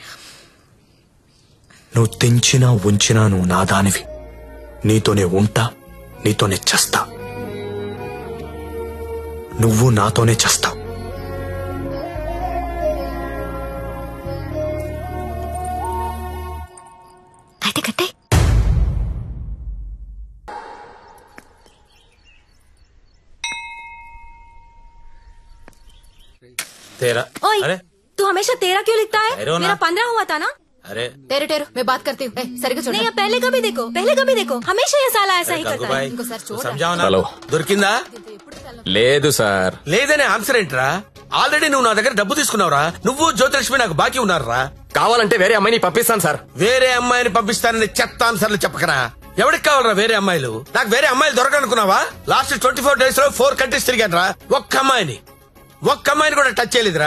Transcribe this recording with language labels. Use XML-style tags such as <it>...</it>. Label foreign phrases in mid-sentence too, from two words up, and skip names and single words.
<te>నువ్వు తెంచినా ఉంచినా నువ్వు నా దానివి. నీతోనే ఉంటా, నీతోనే చస్తా. నువ్వు నాతోనే చస్తావు. అయితే కట్టే.</te> <hi>तेरा ओए, अरे तू हमेशा तेरा क्यों लिखता है? अरे वो ना- मेरा 15 हुआ था ना? अरे टेरू टेरू मैं बात करती हूँ.</hi> <te>సరిగ్గా చూడు.</te> <hi>नहीं, अब पहले कभी देखो, पहले कभी देखो, हमेशा ये साला ऐसा ही करता है.</hi> <te>ఇంకోసారి చూడు.</te> <hi>समझाओ ना.</hi> <te>హలో దొరికిందా? లేదు సార్. లేదనే ఆన్సర్ ఏంట్రా? ఆల్రెడీ నువ్వు నా దగ్గర డబ్బు తీసుకున్నావురా. నువ్వు జ్యోతిలక్ష్మి నాకు బాకీ ఉన్నారా? కావాలంటే వేరే అమ్మాయిని పంపిస్తాను సార్. వేరే అమ్మాయిని పంపిస్తానని చెత్త ఆన్సర్లు చెప్పకరా. ఎవరికి కావాలరా వేరే అమ్మాయిలు? నాకు వేరే అమ్మాయిలు దొరకనుకున్నావా? లాస్ట్ 24 days లో 4 countries తిరిగాను రా. ఒక్క అమ్మాయిని కూడా టచ్ చేయలేదురా.</te>